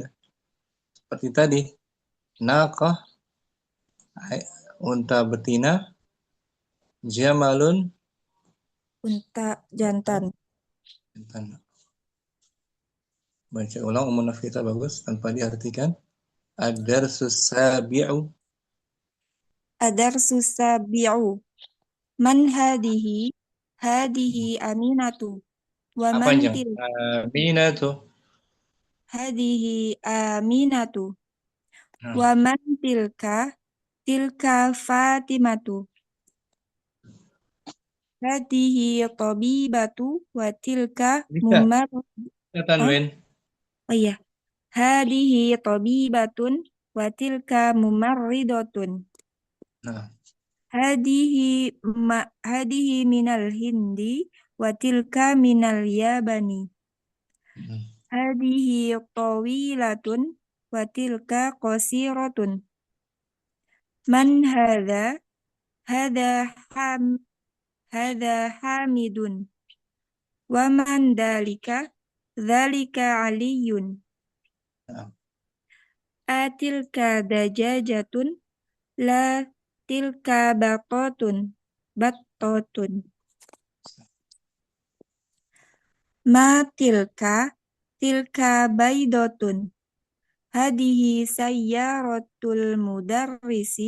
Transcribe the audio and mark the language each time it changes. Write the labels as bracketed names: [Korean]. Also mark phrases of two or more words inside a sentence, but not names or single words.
[Indonesian] Seperti tadi, naqah unta betina, jamalun Unta unta jantan. jantan. Baca ulang umum kita bagus tanpa diartikan. [Arabic] الدرس السابع. الدرس السابع. من هذه؟ هذه آمنة. و [Indonesian] Apa [Arabic] man [Indonesian] panjang? til. [Arabic] Aminatu. هذه آمنة. [Indonesian] Nah, [Arabic] ومن تلك. تلك فاطمة. هذه طبيبة وتلك [Indonesian] bisa. [Arabic] mumar. [Indonesian] Bisa Oh, tanwin. oh iya. [Arabic] هذه طبيبةٌ وتلك ممرضةٌ. [Indonesian] Nah, [Arabic] هذه من الهند وتلك من اليابان. hmm. هذه طويلةٌ وتلك قصيرةٌ. من هذا? هذا حم هذا حامدٌ. ومن ذلك؟ ذلك عليٌّ. Nah, أتلك دجاجةٌ. لا تلك بقرةٌ. بطةٌ. ما تلك? تلك بيضةٌ. هذه سيارة المدرسِ.